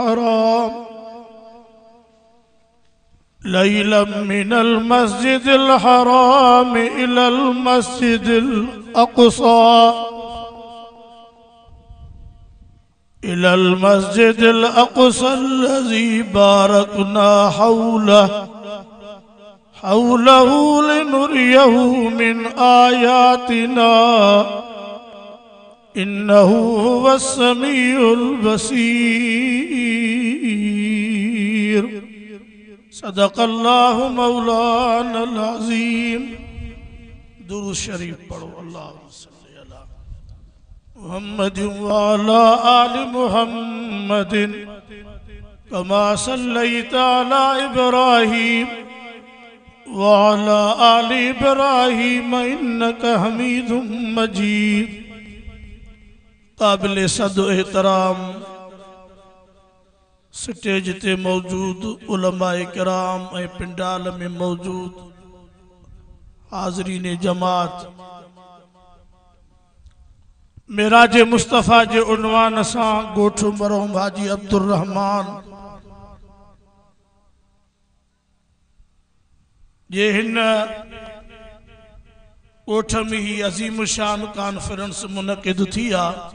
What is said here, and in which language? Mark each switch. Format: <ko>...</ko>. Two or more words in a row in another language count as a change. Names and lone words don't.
<ar>الحرام إلى المسجد الأقصى الذي باركنا حوله لنريه من آياتنا إنه هو السميع البصير صدق الله مولانا العظيم.</ar> <sd>दुरूद शरीफ पढ़ो।</sd> <ar>اللهم صل على محمد وعلى آل محمد كما صليت على إبراهيم وعلى آل إبراهيم إنك حميد مجيد.</ar> <sd>काबिल सदो एहतराम स्टेज ते मौजूद उलमाए किराम ए पिंडाल में मौजूद हाज़रीन जमात, मेराज मुस्तफ़ा जे उन्वान सां गोठ मरहूम हाजी अब्दुर रहमान जे हिन गोठ में ही अजीम शान कॉन्फ्रेंस मुनक़िद थी आ।</sd>